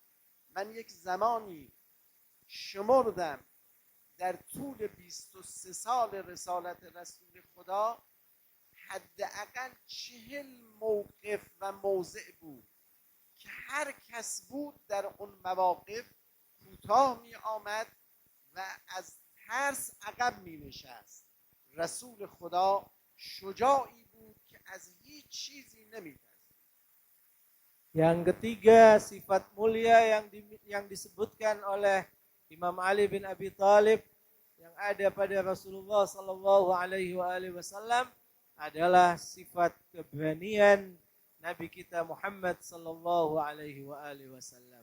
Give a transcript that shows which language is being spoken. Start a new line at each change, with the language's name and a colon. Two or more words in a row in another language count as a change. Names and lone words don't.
Persian: من یک زمانی شمردم در طول 23 سال رسالت رسول خدا حداقل 40 موقف و موضع بود که هر کس بود در اون مواقف کوتاه می آمد و از ترس عقب می نشست. رسول خدا شجاعی بود که از هیچ چیزی نمی ترسید.
Indonesian: Yang ketiga, sifat mulia yang disebutkan oleh Imam Ali bin Abi Thalib yang ada pada Rasulullah
Arabic: صلى الله عليه وسلم
Indonesian: adalah sifat keberanian Nabi kita Muhammad
Arabic: صلى الله عليه وسلم.